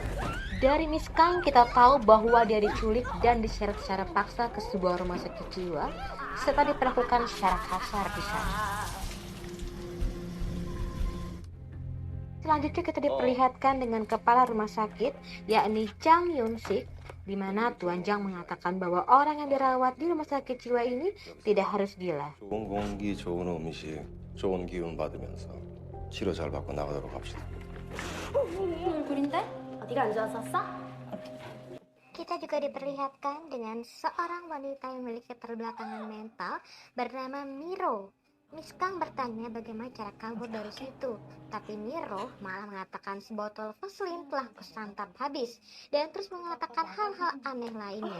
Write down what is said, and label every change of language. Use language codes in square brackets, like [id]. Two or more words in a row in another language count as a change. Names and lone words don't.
[id] Dari Miss Kang kita tahu bahwa dia diculik dan diseret secara paksa ke sebuah rumah sakit jiwa serta diperlakukan secara kasar di sana. Selanjutnya kita diperlihatkan dengan kepala rumah sakit yakni Chang Yun-sik, di mana Tuan Jang mengatakan bahwa orang yang dirawat di rumah sakit jiwa ini tidak harus gila. [ko] 좋은 공기, 좋은 음식, 좋은 기운 받으면서 치료 잘 받고 나가도록 합시다. 둘인데? 어디가 안 좋았었어? [id] Kita juga diperlihatkan dengan seorang wanita yang memiliki keterbelakangan mental bernama Miro. Miss Kang bertanya bagaimana cara kabur dari situ, tapi Miro malah mengatakan sebotol Vaseline telah kusantap habis dan terus mengatakan hal-hal aneh lainnya.